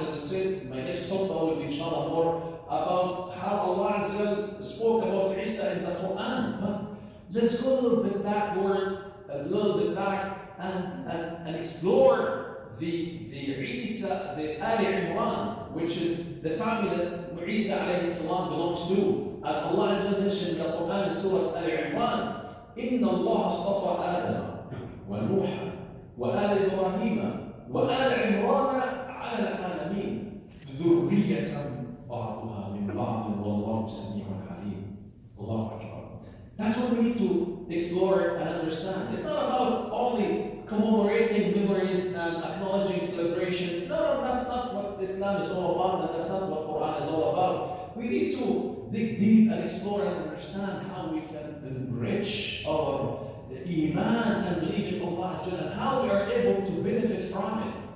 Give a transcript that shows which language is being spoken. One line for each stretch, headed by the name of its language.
English: As I said, my next khutbah will be inshallah more about how Allah Azza wa Jalla spoke about Isa in the Quran. But let's go a little bit backward, and explore the Isa, the Ali Imran, which is the family that Isa alayhi salam belongs to. As Allah Azza wa Jalla mentioned in the Quran in Surah Ali Imran,
Arabic: إن الله اصطفى آدم ونوحا وآل إبراهيم وآل عمران على العالمين ذرية بعضها من بعض والله سميع عليم. الله أكبر.
English: That's what we need to explore and understand. It's not about only commemorating memories and acknowledging celebrations. No, that's not what Islam is all about, and that's not what Quran is all about. We need to dig deep and explore and understand how we can enrich our Iman and believe in Allah and how we are able to benefit from it.